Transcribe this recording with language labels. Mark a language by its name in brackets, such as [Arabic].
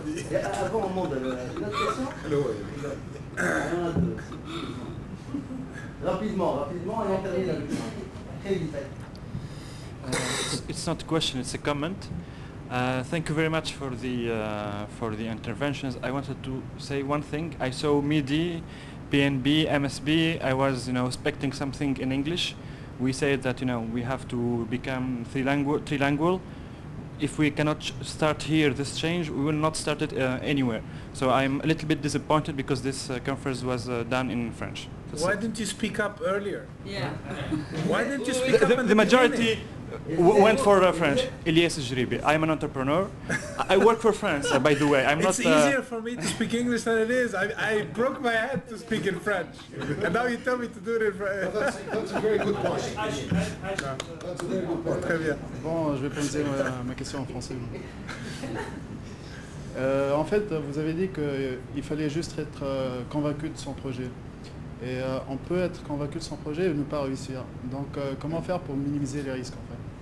[French] Et avant, on monte une autre question. Il y en a deux. Rapidement, et on termine avec ça. Très vite. [English] It's not a question, it's a comment. Thank you very much for the interventions. I wanted to say one thing. I saw MIDI, PNB, MSB. I was expecting something in English. We said that we have to become trilingual. If we cannot start here this change, we will not start it anywhere. So I'm a little bit disappointed because this conference was done in French. Why didn't you speak up earlier? Yeah. Why didn't you speak up? The majority went for French. Elias Jribi. I'm an entrepreneur. I work for France, by the way. It's easier for me to speak English than it is. I broke my head to speak in French. And now you tell me to do it in French. That's a very good point. That's a very good point. [French] Très bien. Bon, je vais poser ma question en français. En fait, vous avez dit qu'il fallait juste être convaincu de son projet. Et on peut être convaincu de son projet et ne pas réussir. Donc comment faire pour minimiser les risques en fait?